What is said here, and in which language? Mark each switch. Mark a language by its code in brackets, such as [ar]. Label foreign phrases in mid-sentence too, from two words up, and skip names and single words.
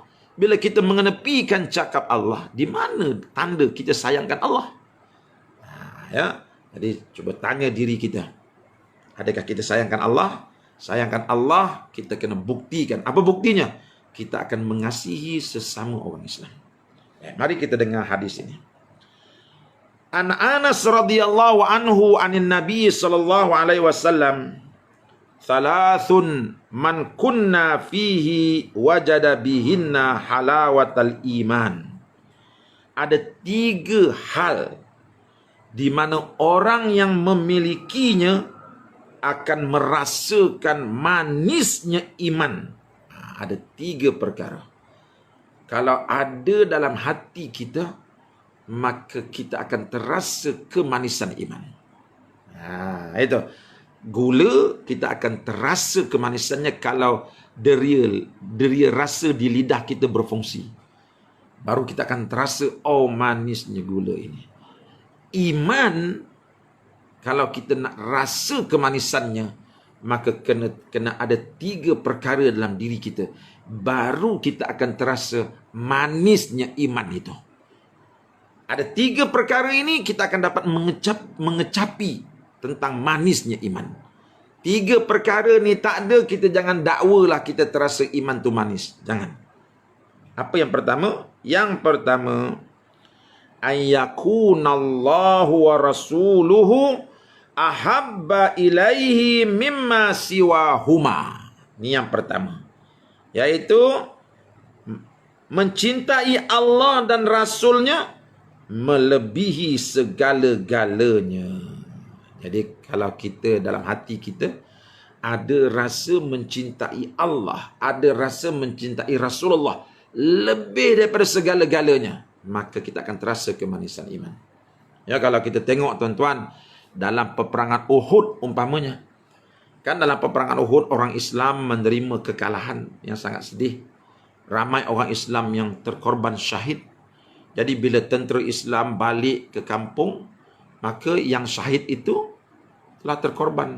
[ms] Bila kita mengenepikan cakap Allah, di mana tanda kita sayangkan Allah? Ya, jadi cuba tanya diri kita, adakah kita sayangkan Allah? Sayangkan Allah, kita kena buktikan. Apa buktinya? Kita akan mengasihi sesama orang Islam. Mari kita dengar hadis ini. [ar] عن أنس رضي الله عنه عن النبي صلى الله عليه وسلم ثلاث من كن فيه وجد بهن حلاوة الإيمان. [ms] Ada 3 hal di mana orang yang memilikinya akan merasakan manisnya iman. Ada 3 perkara. Kalau ada dalam hati kita, maka kita akan terasa kemanisan iman. Itu. Gula, kita akan terasa kemanisannya kalau deria rasa di lidah kita berfungsi. Baru kita akan terasa, oh manisnya gula ini. Iman, kalau kita nak rasa kemanisannya, maka kena ada 3 perkara dalam diri kita. Baru kita akan terasa manisnya iman itu. Ada 3 perkara ini kita akan dapat mengecapi tentang manisnya iman. 3 perkara ni tak ada, kita jangan dakwalah kita terasa iman tu manis. Jangan. Apa yang pertama? Yang pertama, [ar] أن يكون الله ورسوله أحب إليه مما سواهما. [ms] Ini yang pertama. Yaitu mencintai Allah dan Rasulnya melebihi segala-galanya. Jadi kalau kita dalam hati kita ada rasa mencintai Allah, ada rasa mencintai Rasulullah lebih daripada segala-galanya, maka kita akan terasa kemanisan iman. Ya, kalau kita tengok tuan-tuan, dalam peperangan Uhud umpamanya, kan dalam peperangan Uhud orang Islam menerima kekalahan yang sangat sedih. Ramai orang Islam yang terkorban syahid. Jadi bila tentera Islam balik ke kampung, maka yang syahid itu telah terkorban.